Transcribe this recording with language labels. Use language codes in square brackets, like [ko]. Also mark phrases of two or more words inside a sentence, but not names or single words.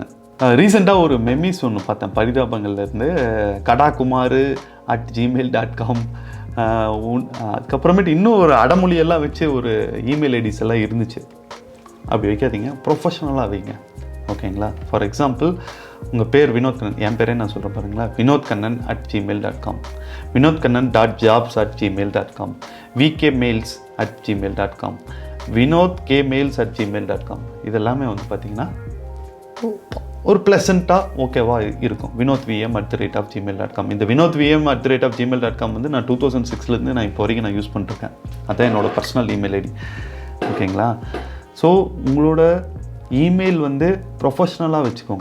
[ta] ரீசெண்டாக ஒரு மெமிஸ் ஒன்று பார்த்தேன் பரிதாபங்கள்லேருந்து, kadakumar@gmail.com, அதுக்கப்புறமேட்டு இன்னும் ஒரு அடமொழியெல்லாம் வச்சு ஒரு [en] email IDs [ta] எல்லாம் இருந்துச்சு. அப்படி வைக்காதீங்க, ப்ரொஃபஷனலாக வைங்க. ஓகேங்களா? [en] for example, [ta] உங்கள் பேர் வினோத் கண்ணன், என் பேரே நான் சொல்கிறேன் பாருங்களா, vinodkannan@gmail.com, vinodkannan.jobs@gmail.com, vkmails@gmail.com, vinodkmails@gmail.com. இதெல்லாமே வந்து பார்த்திங்கன்னா ஒரு ப்ளசண்ட்டாக ஓகேவா இருக்கும். vinodvm@gmail.com. இந்த vinodvm@gmail.com வந்து நான் 2006 நான் இப்போ வரைக்கும் நான் யூஸ் பண்ணிருக்கேன். அதான் என்னோடய [en] personal email ID. [ta] ஓகேங்களா? ஸோ உங்களோட இமெயில் வந்து ப்ரொஃபஷ்னலாக வச்சுக்கோங்க.